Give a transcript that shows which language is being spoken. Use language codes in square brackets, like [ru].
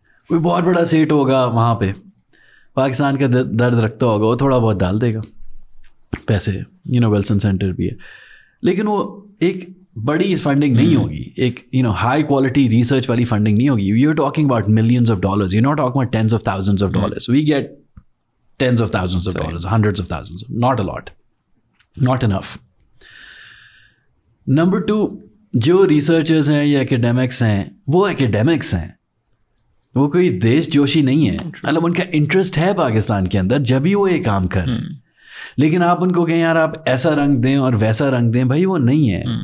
[hi] कोई बहुत बड़ा सेट होगा वहाँ पे, पाकिस्तान का दर्द रखता होगा, वो थोड़ा बहुत डाल देगा पैसे, यू नो विल्सन सेंटर भी है, लेकिन वो एक बड़ी फंडिंग नहीं होगी, एक you know high quality research वाली फंडिंग नहीं होगी. [en] You are talking about millions of dollars, you not talking about tens of thousands of dollars. We get tens of thousands of dollars, hundreds of thousands, not a lot, not enough. Number 2, [hi] जो researchers हैं या academics हैं, वो academics हैं, वो कोई देश जोशी नहीं है. मतलब उनका इंटरेस्ट है पाकिस्तान के अंदर, जब भी वो ये काम कर रहे हैं. लेकिन आप उनको कहें यार आप ऐसा रंग दें और वैसा रंग दें, भाई वो नहीं है.